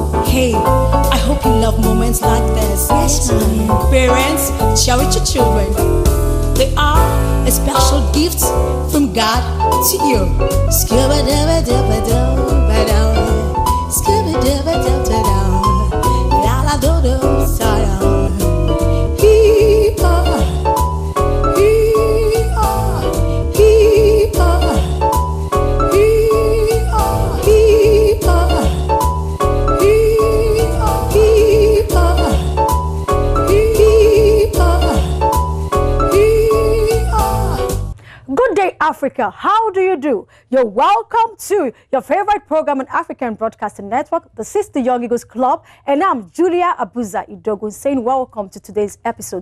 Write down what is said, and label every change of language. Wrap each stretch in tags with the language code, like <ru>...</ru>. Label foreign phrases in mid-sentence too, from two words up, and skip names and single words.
<en>Hey, I hope you love moments like this. Yes, ma'am. Parents, cherish your children. They are a special gift from God to you. Skibba-dabba-dabba-dabba-dabba. Skibba-dabba-dabba-dabba. La-la-do-do-sa-da. Hee-haw. Hee-haw. Hee-haw. Hee-haw. Hee-haw. Good day, Africa. How do you do? You're welcome to your favorite program on African Broadcasting Network, the Sister Young Eagles Club, and I'm Julia Abuza Idogun saying welcome to today's episode.</en>